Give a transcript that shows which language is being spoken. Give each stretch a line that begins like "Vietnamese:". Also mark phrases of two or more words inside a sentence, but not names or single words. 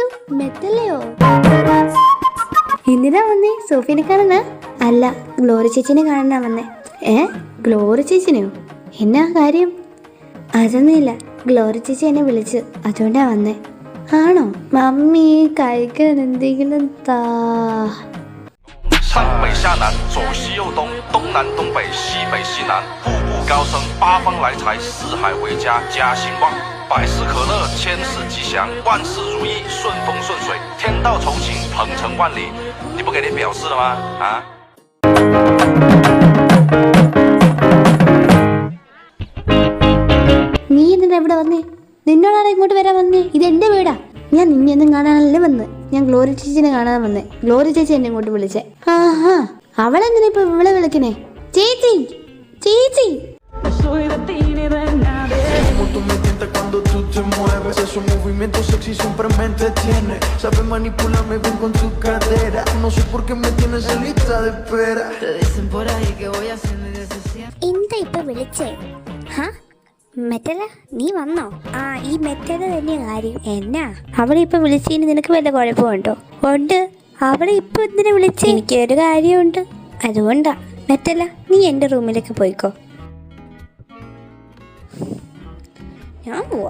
Malayalam: മെറ്റല്ലയോ? എന്തിനാ വന്നേ? സോഫിനെ കാണാനാ? അല്ല, ഗ്ലോറി ചേച്ചിനെ കാണാനാ വന്നേ. ഗ്ലോറി ചേച്ചിനെയോ? എന്നാ കാര്യം? അതൊന്നുമില്ല, ഗ്ലോറി ചേച്ചി എന്നെ വിളിച്ചു, അതുകൊണ്ടാ വന്നേ. ആണോ? മമ്മി കഴിക്കാൻ എന്തെങ്കിലും താ.
Chinese: 上北下南，左西右东，东南东北，西北西南，步步高升，八方来财，四海为家，家兴旺，百事可乐，千事吉祥，万事如意，顺风顺水，天道酬勤，鹏程万里。你不给你表示了吗？啊？
Malayalam: നീ എന്തിനാ ഇവിടെ വന്നേ? നിന്നോടാണ് ഇങ്ങോട്ട് വരാൻ വന്നേ. ഇതെന്റെ വീടാ. ഞാൻ നിന്നെയൊന്നും കാണാനല്ലേ വന്ന്, ഞാൻ ഗ്ലോറി ചേച്ചിനെ കാണാൻ വന്നേ. ഗ്ലോറി ചേച്ചി എന്നെ ഇങ്ങോട്ട് വിളിച്ചേ. ആഹാ, അവളെന്തിനാ ഇപ്പൊ ഇവളെ വിളിക്കണേ? ചേച്ചി, ചേച്ചി.
Spanish: Cuando tú te mueves, esos movimientos sexy siempre me entretiene. Sabes manipularme bien con tu cadera. No sé por qué me tienes en lista de espera. Te dicen por ahí que voy a hacer necesidad.
Malayalam: എന്താ ഇപ്പൊ വിളിച്ചേ? മെറ്റല, നീ വന്നോ? ഈ മെറ്റല തന്നെ കാര്യം. എന്നാ അവളെ ഇപ്പൊ വിളിച്ചതിന് നിനക്ക് വല്ല കുഴപ്പമുണ്ടോ? ഉണ്ട്. അവളെ ഇപ്പൊ എന്തിനാ വിളിച്ചേ? എനിക്കൊരു കാര്യമുണ്ട്, അതുകൊണ്ടാ. മെറ്റല, നീ എന്റെ റൂമിലേക്ക് പോയിക്കോ. ഞാൻ പോവാ.